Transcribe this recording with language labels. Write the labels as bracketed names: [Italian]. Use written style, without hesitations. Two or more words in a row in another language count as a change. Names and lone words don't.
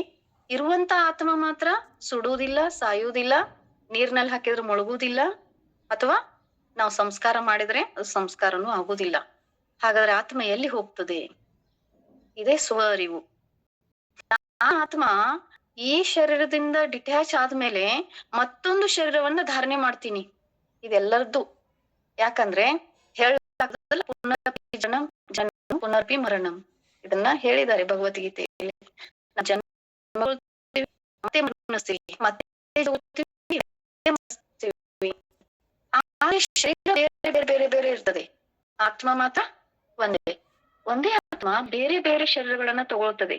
[Kannada] ಇರುವಂತ ಆತ್ಮ ಮಾತ್ರ ಸುಡುವುದಿಲ್ಲ, ಸಾಯುವುದಿಲ್ಲ, ನೀರ್ನಲ್ಲಿ ಹಾಕಿದ್ರೆ ಮುಳುಗುವುದಿಲ್ಲ, ಅಥವಾ ನಾವು ಸಂಸ್ಕಾರ ಮಾಡಿದ್ರೆ ಅದು ಸಂಸ್ಕಾರನೂ ಆಗುವುದಿಲ್ಲ. ಹಾಗಾದ್ರೆ ಆತ್ಮ ಎಲ್ಲಿ ಹೋಗ್ತದೆ? ಇದೇ ಸ್ವ ಅರಿವು. ಆ ಆತ್ಮ ಈ ಶರೀರದಿಂದ ಡಿಟ್ಯಾಚ್ ಆದ್ಮೇಲೆ ಮತ್ತೊಂದು ಶರೀರವನ್ನ ಧಾರಣೆ ಮಾಡ್ತೀನಿ. ಇದೆಲ್ಲರದ್ದು. ಯಾಕಂದ್ರೆ [Sanskrit] ಪುನರಪಿ ಜನಂ ಜನಂ ಪುನರಪಿ ಮರಣಂ, [Kannada] ಇದನ್ನ ಹೇಳಿದ್ದಾರೆ ಭಗವದ್ಗೀತೆಯಲ್ಲಿ. ಮತ್ತೆ ಬೇರೆ ಬೇರೆ ಬೇರೆ ಇರ್ತದೆ. ಆತ್ಮ ಮಾತ್ರ ಒಂದೇ ಆತ್ಮ ಬೇರೆ ಬೇರೆ ಶರೀರಗಳನ್ನ ತಗೊಳ್ತದೆ.